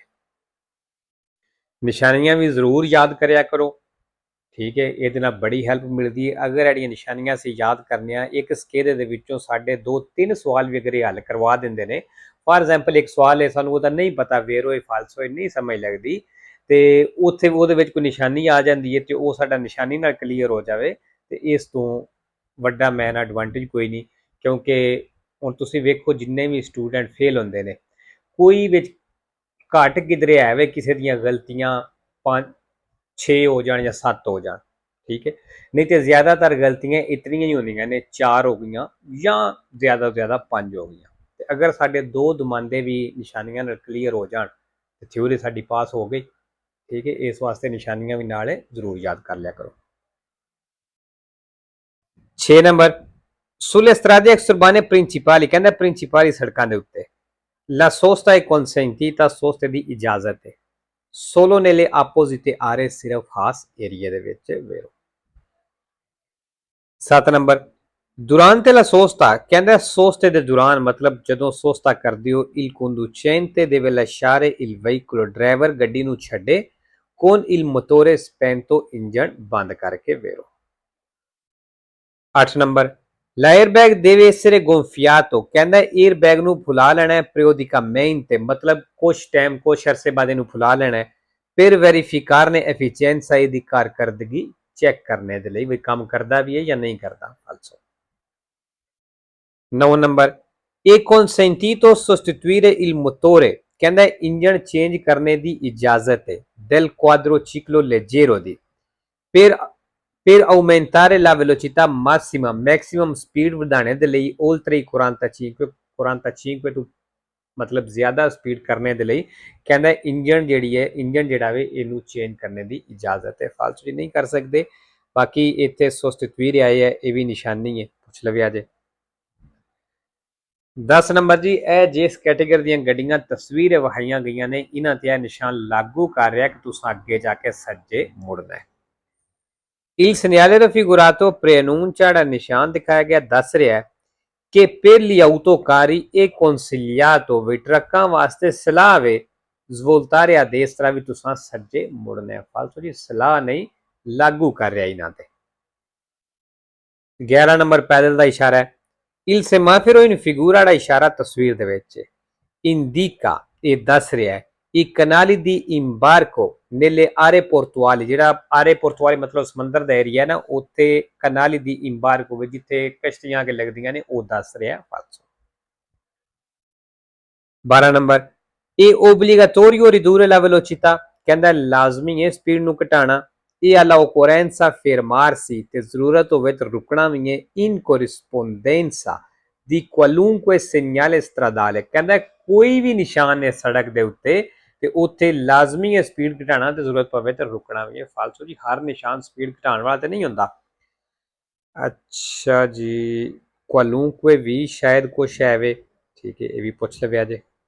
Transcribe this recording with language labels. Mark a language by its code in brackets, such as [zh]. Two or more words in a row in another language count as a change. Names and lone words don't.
[pa] ਨਿਸ਼ਾਨੀਆਂ ਭੀ ਜ਼ਰੂਰ ਯਾਦ ਕਰਿਆ ਕਰੋ, ਠੀਕ ਹੈ। ਇਹਦੇ ਨਾਲ ਬੜੀ ਹੈਲਪ ਮਿਲਦੀ ਹੈ। ਅਗਰ ਇਹਦੀਆਂ ਨਿਸ਼ਾਨੀਆਂ ਅਸੀਂ ਯਾਦ ਕਰਨੇ ਆ ਇੱਕ ਸਕੇਰੇ ਦੇ ਵਿੱਚੋਂ ਸਾਡੇ 2-3 ਸਵਾਲ ਵੀ ਅਗਰ ਇਹ ਹੱਲ ਕਰਵਾ ਦਿੰਦੇ ਨੇ। [en] for example [pa] ਇੱਕ ਸਵਾਲ ਹੈ ਸਾਨੂੰ ਉਹਦਾ ਨਹੀਂ ਪਤਾ ਵੇਰੋ ਇਹ ਫਾਲਸੋ ਹੈ ਨਹੀਂ ਸਮਝ ਲੱਗਦੀ ਤੇ ਉੱਥੇ ਉਹਦੇ ਵਿੱਚ ਕੋਈ ਨਿਸ਼ਾਨੀ ਆ ਜਾਂਦੀ ਹੈ ਤੇ ਉਹ ਸਾਡਾ ਨਿਸ਼ਾਨੀ ਨਾਲ ਕਲੀਅਰ ਹੋ ਜਾਵੇ ਤੇ ਇਸ ਤੋਂ ਵੱਡਾ [en] main advantage [pa] ਕੋਈ ਨਹੀਂ। ਕਿਉਂਕਿ ਹੁਣ ਤੁਸੀਂ ਵੇਖੋ ਜਿੰਨੇ ਵੀ ਸਟੂਡੈਂਟ ਫੇਲ ਹੁੰਦੇ ਨੇ ਕੋਈ ਵਿੱਚ ਘੱਟ ਕਿਧਰੇ ਹੈ ਵੇ ਕਿਸੇ ਦੀਆਂ ਗਲਤੀਆਂ 5-6 ਹੋ ਜਾਏ ਯਾ 7 ਹੋ ਜਾਏ, ਠੀਕ ਹੈ। ਨਹੀਂ ਤੋ ਜ਼ਿਆਦਾਤਰ ਗਲਤੀਆਂ ਇਤਨੀ ਹੀ ਹੋਂਦੀਆਂ ਨੇ 4 ਹੋ ਗਈ ਯਾ ਜ਼ਿਆਦਾ ਤੋ ਜ਼ਿਆਦਾ 5 ਹੋ ਗਈ। ਤੋ ਅਗਰ ਸਾਢੇ 2 ਦੁਮਾਂਦੇ ਭੀ ਨਿਸ਼ਾਨੀਆਂ ਕਲੀਅਰ ਹੋ ਜਾਣ ਤੋ ਥਿਊਰੀ ਸਾਡੀ ਪਾਸ ਹੋ ਗਈ, ਠੀਕ ਹੈ, ਇਸ ਵਾਸਤੇ ਨਿਸ਼ਾਨੀਆਂ ਭੀ ਨਾਲ ਜ਼ਰੂਰ ਯਾਦ ਕਰ ਲਿਆ ਕਰੋ। 6 नंबर, [it] sulle strade exurbane principali, [pa] ਕਹਿੰਦਾ ਪ੍ਰਿੰਸੀਪਲੀ ਸੜਕਾਂ ਦੇ ਉੱਤੇ [it] la sosta è consentita, [pa] soste ਦੀ ਇਜਾਜ਼ਤ ਹੈ [it] solo nelle apposite aree, [pa] ਸਿਰਫ ਖਾਸ ਏਰੀਆ ਦੇ ਵਿੱਚ, vero। 7 ਨੰਬਰ, [it] durante la sosta, [pa] ਕਹਿੰਦਾ soste ਦੇ ਦੌਰਾਨ ਮਤਲਬ ਜਦੋਂ sosta ਕਰਦੇ ਹੋ, [it] il conducente deve lasciare il veicolo, [pa] ਡਰਾਈਵਰ ਗੱਡੀ ਨੂੰ ਛੱਡੇ [it] con il motore spento, [pa] ਇੰਜਣ ਬੰਦ ਕਰਕੇ, vero। 8 ਨੰਬਰ, [it] l'airbag deve essere gonfiato, [pa] ਕਹਿੰਦਾ 에ਅਰਬੈਗ ਨੂੰ ਫੁਲਾ ਲੈਣਾ ਹੈ periodicamente, ਮਤਲਬ ਕੁਛ ਟਾਈਮ ਕੁਛ ਅਰਸੇ ਬਾਅਦ ਇਹਨੂੰ ਫੁਲਾ ਲੈਣਾ ਹੈ [it] per verificarne efficienza, [pa] ਇਹਦੀ ਕਾਰਕਰਦਗੀ ਚੈੱਕ ਕਰਨੇ ਦੇ ਲਈ ਵੀ ਕੰਮ ਕਰਦਾ ਵੀ ਹੈ ਜਾਂ ਨਹੀਂ ਕਰਦਾ, ਫਾਲਸੋ। 9 ਨੰਬਰ, [it] è consentito sostituire il motore, [pa] ਕਹਿੰਦਾ ਇੰਜਣ ਚੇਂਜ ਕਰਨੇ ਦੀ ਇਜਾਜ਼ਤ ਹੈ [it] del quadriciclo leggero [pa] ਦੀ [it] per aumentare la velocità massima, [en] maximum speed [pa] ਵਧਾਣੇ ਦੇ ਲਈ [it] oltre i 45 [pa] ਤੋਂ ਮਤਲਬ ਜ਼ਿਆਦਾ ਸਪੀਡ ਕਰਨੇ ਦੇ ਲਈ ਕਹਿੰਦਾ ਇੰਜਣ ਜਿਹੜਾ ਵੇ ਇਹਨੂੰ ਚੇਂਜ ਕਰਨੇ ਦੀ ਇਜਾਜ਼ਤ ਹੈ, ਫਾਲਤੂ ਜੀ ਨਹੀਂ ਕਰ ਸਕਦੇ। ਬਾਕੀ ਇੱਥੇ ਸਬਸਟੀਟਿਊਟ ਆਏ ਹੈ, ਇਹ ਵੀ ਨਿਸ਼ਾਨੀ ਹੈ, ਪੁੱਛ ਲਵਿਆ ਜੇ। 10 ਨੰਬਰ ਜੀ, ਇਹ ਜਿਸ ਕੈਟੇਗਰੀ ਦੀਆਂ ਗੱਡੀਆਂ ਤਸਵੀਰ ਵਿਖਾਈਆਂ ਗਈਆਂ ਨੇ ਇਹਨਾਂ ਤੇ ਇਹ ਨਿਸ਼ਾਨ ਲਾਗੂ ਕਰ ਰਿਹਾ ਕਿ ਤੁਸੀਂ ਅੱਗੇ ਜਾ ਕੇ ਸੱਜੇ ਮੁੜਨਾ ਹੈ। [it] Il segnale raffigurato preannuncia, [pa] ਜਿਹੜਾ ਨਿਸ਼ਾਨ ਦਿਖਾਇਆ ਗਿਆ ਦੱਸ ਰਿਹਾ ਕਿ [it] per gli autocarri è consigliato, [pa] ਵੀ ਟਰੱਕਾਂ ਵਾਸਤੇ ਸਲਾਹ ਵੇ [it] svoltare a destra, [pa] ਵੀ ਤੁਸੀਂ ਸੱਜੇ ਮੁੜਨਾ ਹੈ, ਫਾਲਤੂ ਜੀ ਸਲਾਹ ਨਹੀਂ, ਲਾਗੂ ਕਰ ਰਿਹਾ ਇਹਨਾਂ ਤੇ। 11 ਨੰਬਰ, ਪੈਦਲ ਦਾ ਇਸ਼ਾਰਾ ਹੈ। [it] il semaforo in figura, [pa] ਦਾ ਇਸ਼ਾਰਾ ਤਸਵੀਰ ਦੇ ਵਿੱਚ indica, ਇਹ ਦੱਸ ਰਿਹਾ ਹੈ [it] i canali di imbarco nelle aree portuali, [pa] ਜਿਹੜਾ [it] aree portuali [pa] ਮਤਲਬ ਸਮੁੰਦਰ ਦਾ ਏਰੀਆ ਨਾ, ਉੱਥੇ [it] canali di imbarco [pa] ਵਿੱਚ ਜਿੱਥੇ ਕਸ਼ਤੀਆਂ ਕੇ ਲੱਗਦੀਆਂ ਨੇ, ਉਹ ਦੱਸ ਰਿਹਾ ਫਾਲਸੋ। 12 ਨੰਬਰ, ਇਹ [it] obbligatorio ridurre la velocità, [pa] ਕਹਿੰਦਾ ਲਾਜ਼ਮੀ ਹੈ ਸਪੀਡ ਨੂੰ ਘਟਾਣਾ, ਇਹ [it] alla occorrenza fermarsi, [pa] ਤੇ ਜ਼ਰੂਰਤ ਹੋਵੇ ਤਾਂ ਰੁਕਣਾ ਵੀ ਹੈ [it] in corrispondenza di qualunque segnale stradale, [pa] ਕਹਿੰਦਾ ਕੋਈ ਵੀ ਨਿਸ਼ਾਨ ਹੈ ਸੜਕ ਦੇ ਉੱਤੇ ਤੇ ਉੱਥੇ ਲਾਜ਼ਮੀ ਹੈ ਸਪੀਡ ਘਟਾਣਾ, ਤੇ ਜ਼ਰੂਰਤ ਪਵੇ ਤਾਂ ਰੁਕਣਾ ਵੀ ਹੈ, ਫਾਲਤੂ ਜੀ ਹਰ ਨਿਸ਼ਾਨ ਸਪੀਡ ਘਟਾਉਣ ਵਾਲਾ ਤੇ ਨਹੀਂ ਹੁੰਦਾ। ਅੱਛਾ ਜੀ, ਕੁਆਲੂੰਕਵੇ ਵੀ ਸ਼ਾਇਦ ਕੁਛ ਹੈ ਵੇ, ਠੀਕ ਹੈ, ਇਹ ਵੀ ਪੁੱਛ ਲਵਿਆ ਜੇ।